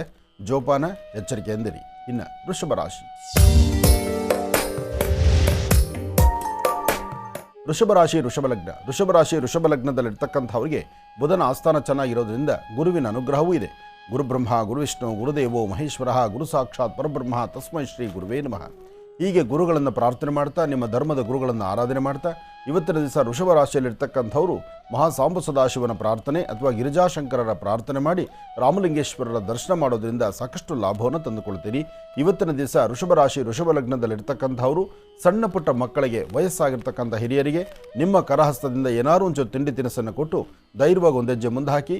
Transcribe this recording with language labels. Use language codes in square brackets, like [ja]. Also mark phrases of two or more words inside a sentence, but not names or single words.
[kn] ಜೋಪಾನ, ಎಚ್ಚರಿಕೆ ಎಂದಿರಿ. ಇನ್ನು ವೃಷಭ ರಾಶಿ. ವೃಷಭ ರಾಶಿ ವೃಷಭ ಲಗ್ನದಲ್ಲಿರ್ತಕ್ಕಂಥವ್ರಿಗೆ ಬುಧನ ಆಸ್ಥಾನ ಚೆನ್ನಾಗಿರೋದ್ರಿಂದ ಗುರುವಿನ ಅನುಗ್ರಹವೂ ಇದೆ. [sa] ಗುರುಬ್ರಹ್ಮ ಗುರುವಿಷ್ಣು ಗುರುದೇವೋ ಮಹೇಶ್ವರ ಗುರು ಸಾಕ್ಷಾತ್ ಪರಬ್ರಹ್ಮ ತಸ್ಮೈ ಶ್ರೀ ಗುರುವೇ ನಮಃ. [kn] ಹೀಗೆ ಗುರುಗಳನ್ನು ಪ್ರಾರ್ಥನೆ ಮಾಡ್ತಾ, ನಿಮ್ಮ ಧರ್ಮದ ಗುರುಗಳನ್ನು ಆರಾಧನೆ ಮಾಡ್ತಾ ಇವತ್ತಿನ ದಿವಸ ವೃಷಭ ರಾಶಿಯಲ್ಲಿರ್ತಕ್ಕಂಥವರು ಮಹಾಸಾಂಬ ಸದಾಶಿವನ ಪ್ರಾರ್ಥನೆ ಅಥವಾ ಗಿರಿಜಾಶಂಕರರ ಪ್ರಾರ್ಥನೆ ಮಾಡಿ ರಾಮಲಿಂಗೇಶ್ವರರ ದರ್ಶನ ಮಾಡೋದ್ರಿಂದ ಸಾಕಷ್ಟು ಲಾಭವನ್ನು ತಂದುಕೊಳ್ತೀರಿ. ಇವತ್ತಿನ ದಿವಸ ವೃಷಭ ರಾಶಿ ವೃಷಭ ಲಗ್ನದಲ್ಲಿರ್ತಕ್ಕಂಥವರು ಸಣ್ಣ ಪುಟ್ಟ ಮಕ್ಕಳಿಗೆ, ವಯಸ್ಸಾಗಿರ್ತಕ್ಕಂಥ ಹಿರಿಯರಿಗೆ ನಿಮ್ಮ ಕರಹಸ್ತದಿಂದ ಏನಾರು ಒಂಚೂರು ತಿಂಡಿ ತಿನಿಸನ್ನು ಕೊಟ್ಟು ಧೈರ್ಯವಾಗಿ ಒಂದೆಜ್ಜೆ ಮುಂದೆ ಹಾಕಿ.